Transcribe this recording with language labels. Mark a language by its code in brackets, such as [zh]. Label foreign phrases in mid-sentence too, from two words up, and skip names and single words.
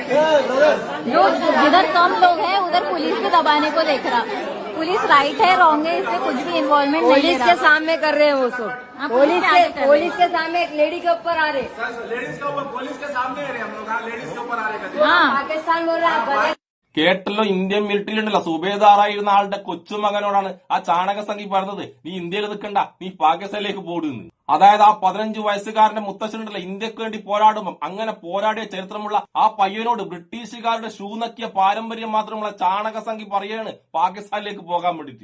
[hi] जो जिधर कम लोग हैं उधर पुलिस भी दबाने को देख रहा। पुलिस राइट है रॉन्ग है इसमें कुछ भी इन्वॉल्वमेंट नहीं पुलिस के सामने कर रहे हैं वो सब। हाँ, पुलिस के सामने एक लेडी के ऊपर आ रहे। लेडीज के ऊपर पुलिस के सामने आ रहे हम लोग, लेडीज के ऊपर आ रहे। हाँ पाकिस्तान बोल रहा है। [ml] കേട്ടല്ലോ, ഇന്ത്യൻ മിലിറ്ററിയിലുണ്ടല്ലോ സുബേദാറായിരുന്ന ആളുടെ കൊച്ചുമകനോടാണ് ആ ചാണക സംഖ്യ പറഞ്ഞത്, നീ ഇന്ത്യയിൽ നിൽക്കണ്ട, നീ പാകിസ്ഥാനിലേക്ക് പോടുന്നു. അതായത് ആ 15 വയസ്സുകാരന്റെ മുത്തച്ഛനുണ്ടല്ലോ ഇന്ത്യക്ക് വേണ്ടി പോരാടുമ്പോൾ അങ്ങനെ പോരാടിയ ചരിത്രമുള്ള ആ പയ്യനോട് ബ്രിട്ടീഷുകാരുടെ ഷൂ നക്കിയ പാരമ്പര്യം മാത്രമുള്ള ചാണക സംഖ്യ പറയാണ് പാകിസ്ഥാനിലേക്ക് പോകാൻ വേണ്ടിട്ട്.